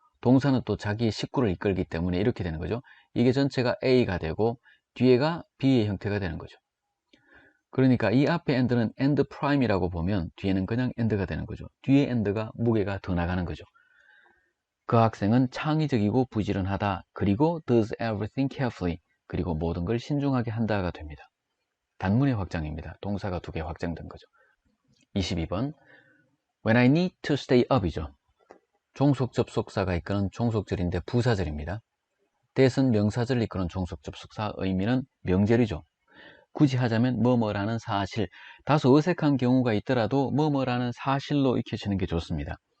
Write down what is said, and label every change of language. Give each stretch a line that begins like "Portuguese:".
Korean: 동사는 또 자기의 식구를 이끌기 때문에 이렇게 되는 거죠. 이게 전체가 A가 되고 뒤에가 B의 형태가 되는 거죠. 그러니까 이 앞에 and는 and prime이라고 보면 뒤에는 그냥 and가 되는 거죠. 뒤에 and가 무게가 더 나가는 거죠. 그 학생은 창의적이고 부지런하다. 그리고
English: does everything carefully.
Korean: 그리고 모든 걸 신중하게 한다가 됩니다. 단문의 확장입니다. 동사가 2개 확장된 거죠.
English: 22번 When I need to stay up이죠.
Korean: 종속 접속사가 이끄는 종속절인데 부사절입니다. that은 명사절을 이끄는 종속 접속사, 의미는 명제류죠. 굳이 하자면 뭐뭐라는 사실, 다소 어색한 경우가 있더라도 뭐뭐라는 사실로 익혀지는 게 좋습니다.